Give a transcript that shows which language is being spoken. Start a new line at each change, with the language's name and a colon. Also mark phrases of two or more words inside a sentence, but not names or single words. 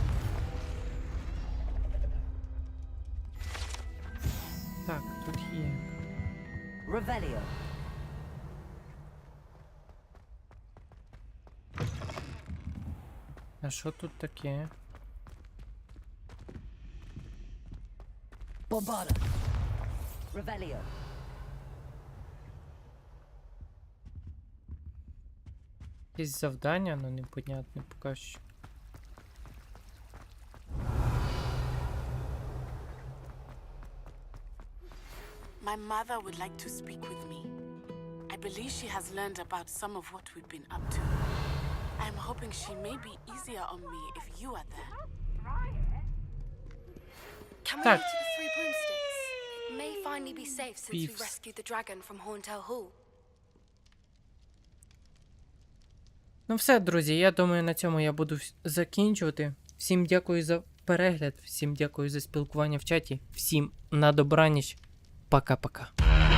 Ukrainian: Так, тут є. Revelio. А що тут таке? Bombada. Revelio. Якісь завдання, але непонятне поки що.
English: My mother would like to speak with me. I believe she has learned about some of what we've been up to. I'm hoping she may be easier on me if you are there. Can we Tak. go to the Three Broomsticks? It may finally be safe since we Beefs. rescued the dragon from Horntail Hall.
Ukrainian: Ну все, друзі, я думаю, на цьому я буду закінчувати. Всім дякую за перегляд, всім дякую за спілкування в чаті, всім на добраніч, пока-пока.